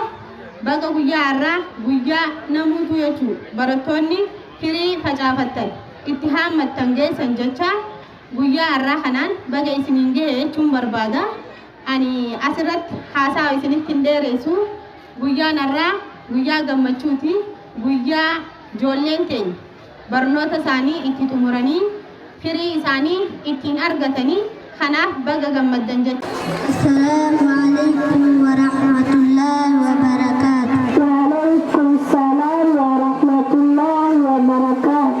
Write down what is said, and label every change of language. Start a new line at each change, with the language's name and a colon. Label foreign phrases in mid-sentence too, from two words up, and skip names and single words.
Oromo: baga guyyaa har'aa guyyaa namuutu jechuudha barattoonni firii facaafattan itti haammattan geessan jechaa guyyaa har'aa kanaan baga isiniin ga'e jechuun barbaada ani asirratti haasaa isinitti hin dheeressu guyyaan har'aa guyyaa gammachuuti guyyaa ijoolleen keenya barnoota isaanii itti xumuranii firii isaanii ittiin argatanii kanaaf baga gammaddan jechuudha.
Arabic: السلام عليكم ورحمة الله وبركاته. وعليكم السلام ورحمة الله وبركاته.